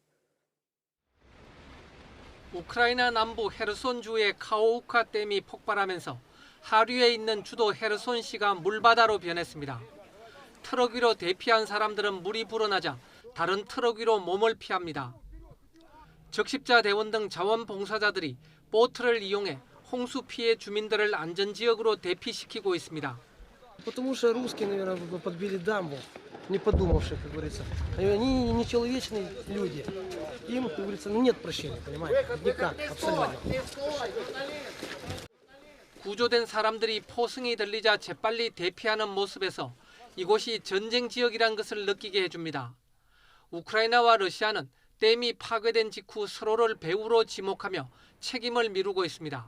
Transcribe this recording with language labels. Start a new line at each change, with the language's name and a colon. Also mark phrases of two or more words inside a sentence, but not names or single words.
Korean: 우크라이나 남부 헤르손주의 카호우카 댐이 폭발하면서 하류에 있는 주도 헤르손시가 물바다로 변했습니다. 트럭 위로 대피한 사람들은 물이 불어나자 다른 트럭 위로 몸을 피합니다. 적십자 대원 등 자원봉사자들이 보트를 이용해 홍수 피해 주민들을 안전지역으로 대피시키고 있습니다.
Russian: Потому что русские, наверное, подбили дамбу, не подумавши, как говорится. Они нечеловечные люди. Им, как говорится, нет прощения, понимаете? Никак, абсолютно.
Korean: 구조된 사람들이 포승이 들리자 재빨리 대피하는 모습에서 이곳이 전쟁 지역이란 것을 느끼게 해줍니다. 우크라이나와 러시아는 댐이 파괴된 직후 서로를 배후로 지목하며 책임을 미루고 있습니다.